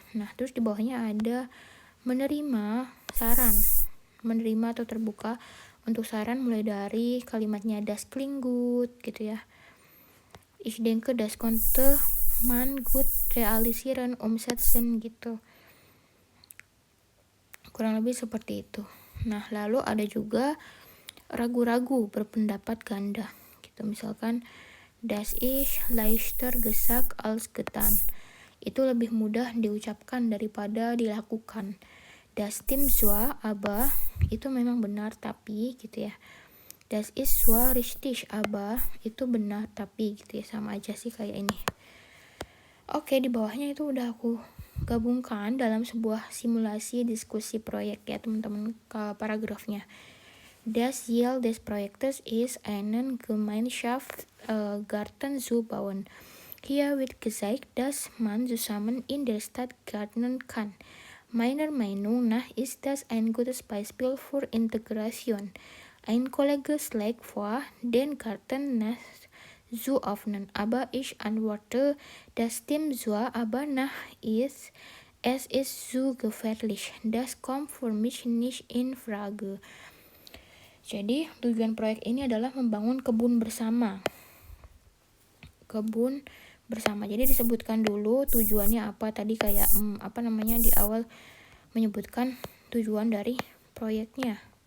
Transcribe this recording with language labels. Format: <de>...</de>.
<id>Nah, terus di bawahnya ada menerima saran, menerima atau terbuka untuk saran mulai dari kalimatnya</id> <de>das klingt gut</de> <id>gitu ya.</id> <de>Ich denke das konnte man gut realisieren, umsetzen</de> <id>gitu. Kurang lebih seperti itu. Nah, lalu ada juga ragu-ragu berpendapat ganda gitu. Misalkan</id> <de>das ist leichter gesagt als getan.</de> <id>Itu lebih mudah diucapkan daripada dilakukan.</id> <de>Das stimmt zwar, aber</de> <id>itu memang benar tapi gitu ya.</id> <de>Das ist zwar richtig, aber</de> <id>itu benar tapi gitu ya, sama aja sih kayak ini. Oke, di bawahnya itu udah aku gabungkan dalam sebuah simulasi diskusi proyek ya teman-teman, ke paragrafnya.</id> <de>Das Ziel des Projektes ist einen Gemeinschaftsgarten zu bauen. Hier wird gezeigt, dass man zusammen in der Stadt gärtnern kann. Meiner Meinung nach ist das ein gutes Beispiel für Integration. Ein Kollege schlägt vor, den Garten zu öffnen, aber ich antworte, das stimmt zwar, aber es ist zu gefährlich. Das kommt für mich nicht in Frage.</de> <id>Jadi tujuan proyek ini adalah membangun kebun bersama. Kebun bersama. Jadi disebutkan dulu tujuannya apa, tadi kayak di awal menyebutkan tujuan dari proyeknya.</id>